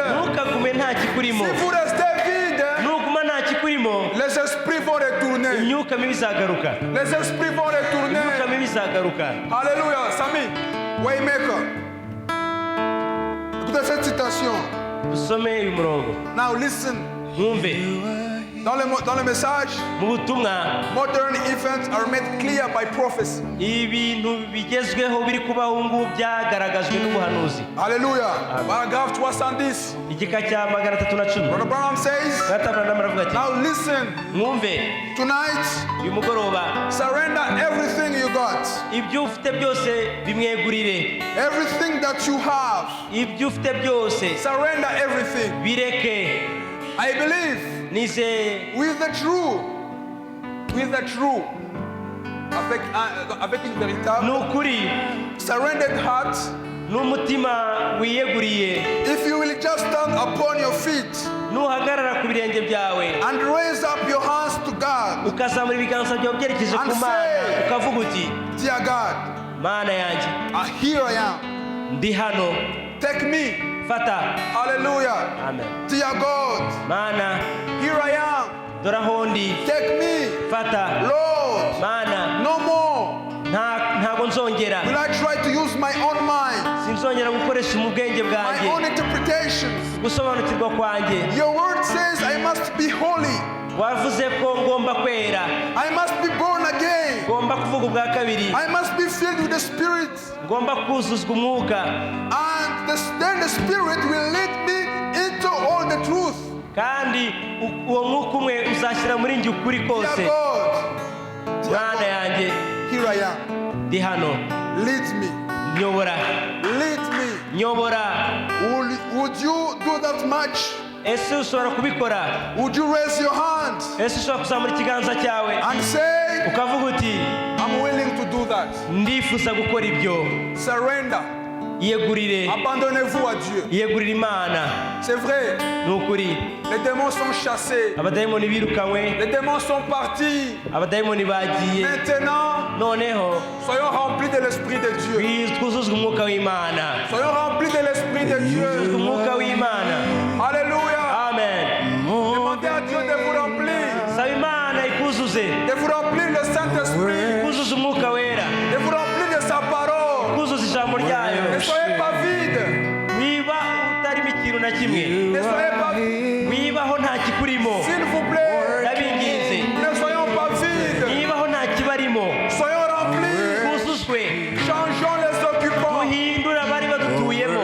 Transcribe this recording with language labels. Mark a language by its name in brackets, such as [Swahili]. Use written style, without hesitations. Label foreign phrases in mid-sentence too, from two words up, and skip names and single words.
[Kinyarwanda] Ntukagume nta kikurimo. [French] Si vous restez vide, [Kinyarwanda] Nuguma nta kikurimo, [French] les esprits vont retourner. [Kinyarwanda] imyuka mibi izagaruka. [French] Les esprits vont retourner. [Kinyarwanda] Imyuka mibi izagaruka. [French] Alléluia. Sami, Waymaker. Écoutez cette citation. [Kinyarwanda] Dusome uyu murongo. [English] Now listen. [Kinyarwanda] Mwumve. [French] Dans le message, [Kinyarwanda] Mu butumwa, [English] modern events are made clear by prophecy. [Kinyarwanda] ibintu bigezweho biri kubaho ubu ngubu byagaragajwe n'ubuhanuzi. [French] Alléluia. Paragraphe 310. [Kinyarwanda] Igika cya 310. [English] Brother Branham says, [Kinyarwanda] Nyata Branham aravuga ati, [English] now listen. [Kinyarwanda] mwumve, [English] Tonight, [Kinyarwanda] uyu mugoroba [English] surrender everything you got. [Kinyarwanda] ibyo ufite byose bimwegurire. [English] Everything that you have. [Kinyarwanda] Ibyo ufite byose [English] Surrender everything. [Kinyarwanda] bireke. [English] I believe [Kinyarwanda] Nize [English] with the true, [French] avec une véritable [Kinyarwanda] nukuri [English] surrendered heart, [Kinyarwanda] n'umutima wiyeguriye, [English] if you will just stand upon your feet [Kinyarwanda] nuhagarara ku birenge byawe [English] and raise up your hands to God, [Kinyarwanda] ukazamura ibiganza byawe byerekeje ku [English] And [Kinyarwanda] Mana, [English] say, [Kinyarwanda] ukavuga uti, [English] dear God, [Kinyarwanda] Mana yanjye, [English] here I am, [Kinyarwanda] ndi hano, [English] take me, [Kinyarwanda] fata. [English] hallelujah, [Kinyarwanda] Amen. [English] dear God, [Kinyarwanda] Mana, [English] here I am, [Kinyarwanda] dore aho ndi, [English] take me, [Kinyarwanda] fata. [English] Lord, [Kinyarwanda] Mana, [English] no more [Kinyarwanda] ntabwo nzongera, [English] will I try to use my own mind, [Kinyarwanda] sinzongera gukoresha ubwenge [English] my [Kinyarwanda] bwanjye, [English] own interpretations. [Kinyarwanda] gusobanukirwa kwanjye. [English] Your word says I must be holy, [Kinyarwanda] Wavuze ko ngomba kwera, [English] I must be born again, [Kinyarwanda] ngomba kuvuga ubwa kabiri, [English] I must be filled with the Spirit, [Kinyarwanda] ngomba kuzuzwa umwuka, [English] and then the Spirit will lead me into all the truth. [Kinyarwanda] kandi uwo mwuka umwe uzashyira muri njye ukuri [English] Dear [Kinyarwanda] kose. [English] God, [Kinyarwanda] Mana yanjye, [English] here I am. [Kinyarwanda] ndi hano, [English] Lead me. [Kinyarwanda] nyobora, [English] Lead me. [Kinyarwanda] nyobora. [English] Would you do that much? [Kinyarwanda] Ese ushobora kubikora? [English] Would you raise your hand [Kinyarwanda] Ese ushobora kuzamura ikiganza cyawe [English] and say, [Kinyarwanda] ukavuga uti, [English] I'm willing to do that? [Kinyarwanda] ndifuza gukora ibyo. [English] Surrender. [Kinyarwanda] Yegurire, [French] Abandonnez-vous à Dieu. [Kinyarwanda] yegurire Imana. [French] C'est vrai, [Kinyarwanda] Ni ukuri, [French] les démons sont chassés. [Kinyarwanda] abadayimoni birukanywe, [French] Les démons sont partis. [Kinyarwanda] abadayimoni bagiye. [French] Maintenant, [Kinyarwanda] Noneho [French] soyons remplis de l'Esprit de Dieu. [Kinyarwanda] twuzuzwe umwuka w'Imana, [French] Soyons remplis de l'Esprit de Dieu. [Kinyarwanda] umwuka w'Imana. [French] Alléluia. [Kinyarwanda] Amen. [French] Demandez à Dieu de vous remplir. [Kinyarwanda] Saba Imana ikuzuze, [French] De vous remplir le Saint-Esprit. [Kinyarwanda] ikuzuze umwuka wera, [French] De vous remplir de sa parole. [Kinyarwanda] ikuzuze ijambo ryayo. [French] Ne soyez pas vide. [Kinyarwanda] Niba utarimo ikintu na kimwe, [French] Ne soyez pas vide. [Kinyarwanda] wibaho nta kikurimo, [French] S'il vous plaît. [Kinyarwanda] ndabinginze. [French] Ne soyons pas vides. [Kinyarwanda] Nibaho nta kibarimo, [French] Soyons remplis. [Kinyarwanda] twuzuzwe, [French] Changeons les occupants. [Kinyarwanda] duhindure abari badutuye